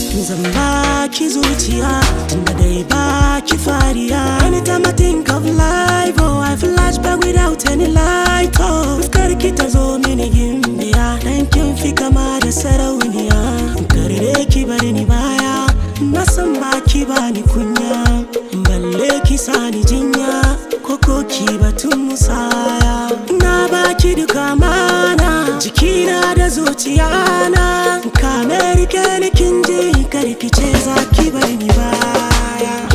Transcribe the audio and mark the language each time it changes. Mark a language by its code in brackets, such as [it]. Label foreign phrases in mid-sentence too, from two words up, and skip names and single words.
[ha] Zan baki zuciya, tunda dai baki fariya. [en] Anytime I think of life, oh, I flash back without any light, oh. [ha] Fuskar ki ta zo mini gimbiya, dan kin fi kama da sarauniya. Kar dai ki bar ni baya, na san baki bani kunya, balle ki sani jinya, ko ko ki batun musaya. Na baki duka amana, jikina da zuciyana, ka me rike ni kin ji, kar ki ce za ki bar ni baya.